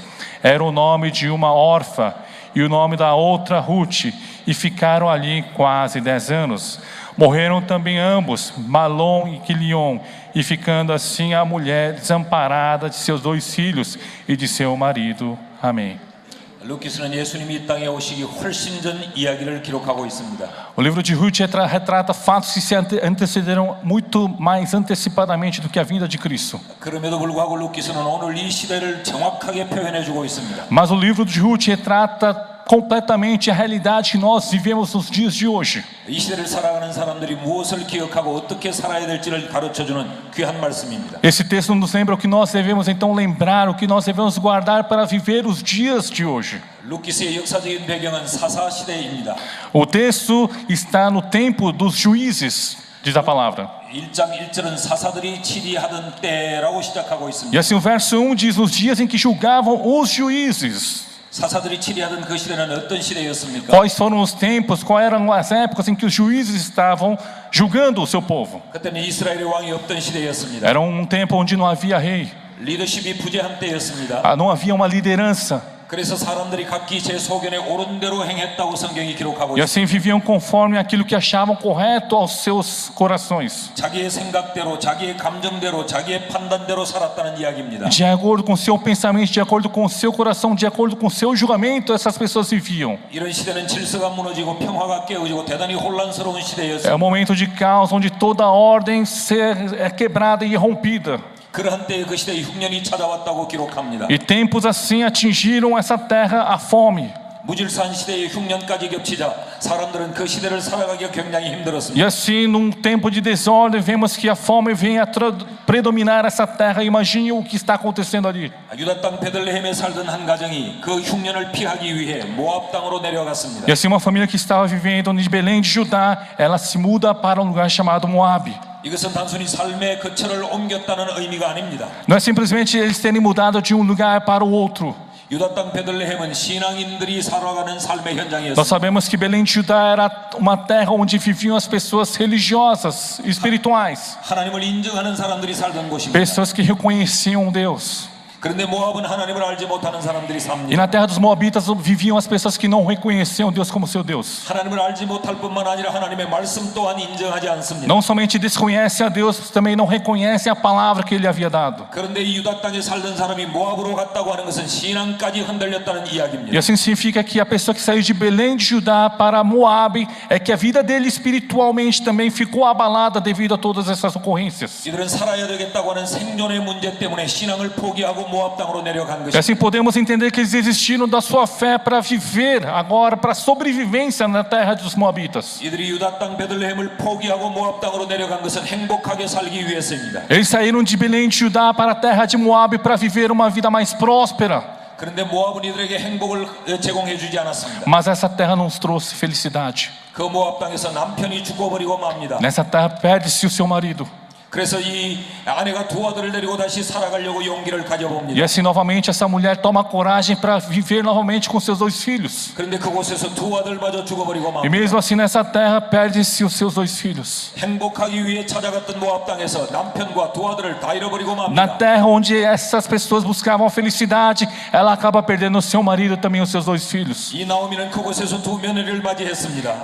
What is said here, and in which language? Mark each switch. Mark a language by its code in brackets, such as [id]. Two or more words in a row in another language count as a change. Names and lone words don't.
[pt] Era o nome de uma órfã e o nome da outra Ruth, e ficaram ali quase 10 anos. Morreram também ambos, Malom e Quilion, e ficando assim a mulher desamparada de seus 2 filhos e de seu marido. Amém. [ko] 룻기서는 예수님이 이 땅에 오시기 훨씬 전 이야기를 기록하고 있습니다. [pt] O livro de Ruth retrata fatos que se antecederam muito mais antecipadamente do que a vinda de Cristo. [ko] 그럼에도 불구하고 룻기서는 오늘 이 시대를 정확하게 표현해 주고 있습니다. [pt] Mas o livro de Ruth retrata completamente a realidade que nós vivemos nos dias de hoje. [ko] 이 시대를 살아가는 사람들이 무엇을 기억하고 어떻게 살아야 될지를 가르쳐주는 귀한 말씀입니다. [pt] Esse texto nos lembra o que nós devemos então lembrar, o que nós devemos guardar para viver os dias de hoje. [ko] 룻기서의 역사적인 배경은 사사 시대입니다. [pt] O texto está no tempo dos juízes, diz a palavra. [ko] 1장 1절은 사사들이 치리하던 때라고 시작하고 있습니다. [pt] E assim o verso 1 diz, nos dias em que julgavam os juízes. [ko] 사사들이 치리하던 그 시대는 어떤 시대였습니까? [pt] Quais foram os tempos, quais eram as épocas em que os juízes estavam julgando o seu povo? [ko] 그때는 이스라엘의 왕이 없던 시대였습니다. [pt] Era um tempo onde não havia rei, [ko] 리더십이 부재한 때였습니다. [pt] não havia uma liderança. [ko] 그래서 사람들이 각기 제 소견에 옳은 대로 행했다고 성경이 기록하고 [pt] E [ko] 있습니다. [pt] assim viviam conforme aquilo que achavam correto aos seus corações. [ko] 자기의 생각대로, 자기의 감정대로, 자기의 판단대로 살았다는 이야기입니다. [pt] De acordo com o seu pensamento, de acordo com o seu coração, de acordo com o seu julgamento, essas pessoas viviam. [ko] 이런 시대는 질서가 무너지고 평화가 깨어지고 대단히 혼란스러운 [pt] É [ko] 시대였습니다. [pt] um momento de caos onde toda a ordem é quebrada e rompida. [ko] 그러한 때에 그 시대에 흉년이 찾아왔다고 기록합니다. [pt] E tempos assim atingiram essa terra a fome. [ko] 무질서한 시대의 흉년까지 겹치자 사람들은 그 시대를 살아가기가 굉장히 힘들었습니다. [pt] E assim, num tempo de desordem, vemos que a fome vem a predominar essa terra. Imagine o que está acontecendo ali. [ko] 유다 땅 베들레헴에 살던 한 가정이 그 흉년을 피하기 위해 모압 땅으로 내려갔습니다. [pt] E assim, uma família que estava vivendo de Belém de Judá, ela se muda para um lugar chamado Moabe. [ko] 이것은 단순히 삶의 거처를 옮겼다는 의미가 아닙니다. [pt] Não é simplesmente eles terem mudado de um lugar para o outro. [ko] 유다 땅 베들레헴은 신앙인들이 살아가는 삶의 [pt] Nós [ko] 현장이었습니다. [pt] sabemos que Belém de Judá era uma terra onde viviam as pessoas religiosas, espirituais, [ko] 하나님을 인정하는 사람들이 살던 곳입니다. [pt] pessoas que reconheciam Deus. [ko] 그런데 모압은 하나님을 알지 못하는 사람들이 [pt] E [ko] 삽니다. [pt] na terra dos Moabitas viviam as pessoas que não reconheciam Deus como seu Deus. [ko] 하나님을 알지 못할 뿐만 아니라 하나님의 말씀 또한 인정하지 않습니다. [pt] Não somente desconhecem a Deus, também não reconhecem a palavra que Ele havia dado. [ko] 그런데 이 유다 땅에 살던 사람이 모압으로 갔다고 하는 것은 신앙까지 흔들렸다는 [pt] E [ko] 이야기입니다. [pt] assim significa que a pessoa que saiu de Belém de Judá para Moabe é que a vida dele espiritualmente também ficou abalada devido a todas essas ocorrências. [ko] 이들은 살아야 되겠다고 하는 생존의 문제 때문에 신앙을 포기하고 모압 땅으로 내려간 [pt] E [ko] 것입니다. [pt] assim podemos entender que eles desistiram da sua fé para viver agora, para sobrevivência na terra dos Moabitas. [ko] 이들이 유다 땅 베들레헴을 포기하고 모압 땅으로 내려간 것은 행복하게 살기 위해서입니다. [pt] Eles saíram de Belém de Judá para a terra de Moabe para viver uma vida mais próspera. [ko] 그런데 모압은 이들에게 행복을 제공해 주지 않았습니다. [pt] Mas essa terra não nos trouxe felicidade. [ko] 그 모압 땅에서 남편이 죽어버리고 맙니다. [pt] Nessa terra perde-se o seu marido. [ko] 그래서 이 아내가 두 아들을 데리고 다시 살아가려고 용기를 [pt] E [ko] 가져봅니다. [pt] assim novamente essa mulher toma coragem para viver novamente com seus dois filhos. [ko] 그런데 그곳에서 두 아들마저 죽어버리고 [pt] E [ko] 맙니다. [pt] mesmo assim nessa terra perde-se os seus dois filhos. [ko] 행복하기 위해 찾아갔던 모압 땅에서 남편과 두 아들을 다 잃어버리고 [pt] Na [ko] 맙니다. [pt] terra onde essas pessoas buscavam a felicidade, ela acaba perdendo o seu marido e também os seus dois filhos. [ko] 이 나오미는 그곳에서 두 며느리를 맞이했습니다.